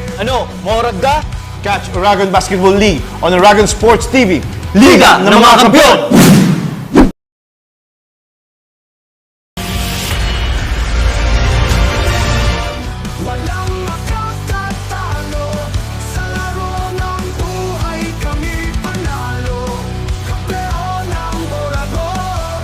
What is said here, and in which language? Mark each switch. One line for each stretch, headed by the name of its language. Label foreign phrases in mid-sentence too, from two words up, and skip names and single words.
Bikol: Ano, maurad ka?
English: Catch Uragon Basketball League on Uragon Sports TV.
Filipino: Liga ng mga Kampiyon! Walang makatatalo sa laro ng buhay, kami panalo. Kampeon ng Uragon.